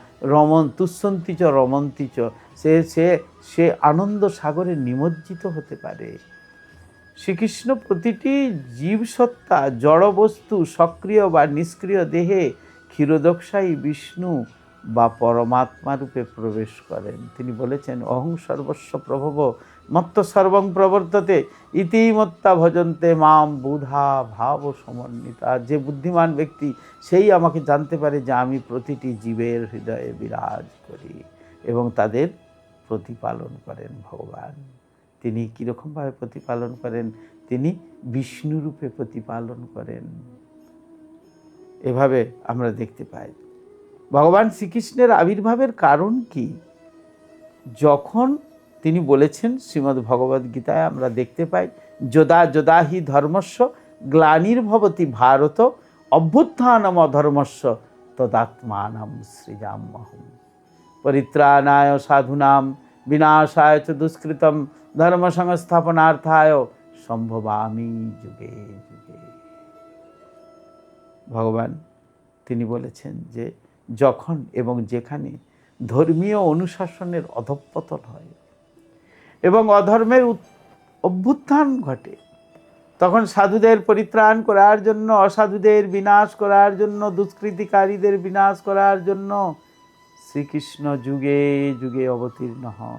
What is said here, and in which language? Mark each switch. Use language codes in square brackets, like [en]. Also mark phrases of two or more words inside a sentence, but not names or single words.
[sa] তুষ্যন্তিচ রমন্তিচ, [bn] সে আনন্দ সাগরে নিমজ্জিত হতে পারে। শ্রীকৃষ্ণ প্রতিটি জীবসত্তা, জড়বস্তু, সক্রিয় বা নিষ্ক্রিয় দেহে ক্ষীরোদকশায়ী বিষ্ণু বা পরমাত্মা রূপে প্রবেশ করেন। তিনি বলেছেন, [sa] অহং সর্বস্ব প্রভব মত্ত সর্বং প্রবর্ততে ইতিমত্তা ভজন্তে মাম বুধা ভাব সমন্বিতা। [bn] যে বুদ্ধিমান ব্যক্তি, সেই আমাকে জানতে পারে যে আমি প্রতিটি জীবের হৃদয়ে বিরাজ করি এবং তাদের প্রতিপালন করেন ভগবান। তিনি কীরকমভাবে প্রতিপালন করেন? তিনি বিষ্ণুরূপে প্রতিপালন করেন। এভাবে আমরা দেখতে পাই। ভগবান শ্রীকৃষ্ণের আবির্ভাবের কারণ কি? যখন তিনি বলেছেন, শ্রীমদ্ ভগবদ্ গীতায় আমরা দেখতে পাই, [sa] যদা যদা হি ধর্মস্য গ্লানির্ভবতি ভারত অভ্যুত্থানম অধর্মস্য তদাত্মানম সৃজাম্যহম পরিত্রাণায় সাধুনাম বিনাশায় চ দুষ্কৃতম ধর্ম সংস্থাপনার্থায় সম্ভবামি যুগে যুগে। [bn] ভগবান তিনি বলেছেন যে যখন এবং যেখানে ধর্মীয় অনুশাসনের অধঃপতন হয় এবং অধর্মের অভ্যুত্থান ঘটে, তখন সাধুদের পরিত্রাণ করার জন্য, অসাধুদের বিনাশ করার জন্য, দুষ্কৃতিকারীদের বিনাশ করার জন্য শ্রীকৃষ্ণ যুগে যুগে অবতীর্ণ হন।